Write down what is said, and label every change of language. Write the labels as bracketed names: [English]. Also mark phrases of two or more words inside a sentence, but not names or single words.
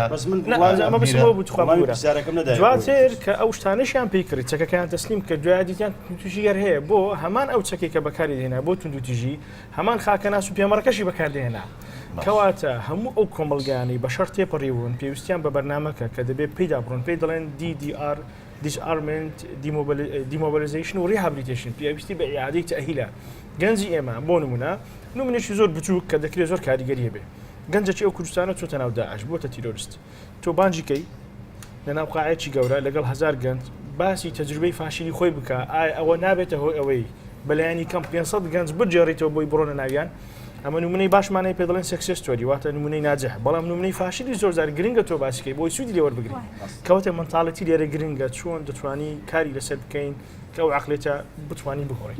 [Central Kurdish] ئەمە بسەوە بوو دواتر کە ئەو شتانەشیان پێی کرد چەکەکەیان تەسلیم کە دوای دیتیان تووشی گەر هەیە بۆ هەمان ئەو چەکێک کە بەکاری دێنا بۆ توندوتیژی هەمان خاکەناس و پێمەڕەکەشی بەکاردێنا کەواتە هەموو ئەو کۆمەلگانی بە شەڕ تێپەڕیون پێویستیان بە بەرنامەکە کە دەبێت پێدا بڕۆن پێی دەڵێن [English] DDR disarmament demobilization [Central Kurdish] و rehabilitation پێویستی بە ئیعادەی تەئهیلە گەنجی ئێمە بۆ نمونەشی زۆر بچووک کە دەکرێت زۆر کاریگەریە بێ گەنجەکی ئەو کوردستانە چۆتە ناو داعش بۆتە تیرۆریست تۆ بانجیکەی لە ناو قاعەتی گەورە لەگەڵ 1000 گەنج باسی تەجروبەی فاشیلی خۆی بکە ئەوە نابێتە هۆی ئەوەی بەلایانی کەم 500 گەنج بجێڕیتەوە بۆی بڕۆنە ناویان ئەمە نمونەی باشمانەی پێ دەڵێن [English] success story [Central Kurdish] واتە نمونەی ناجح بەڵام نمونەی فاشیلی زۆر زار گرنگە تۆ باسیکەی بۆی سوودی لێوە بگرین کەواتە مەنتاڵەتی لێرە گرنگە چۆن دەتوانی کاری لەسەر بکەین کە ئەو عقلێتە بتوانین بخۆین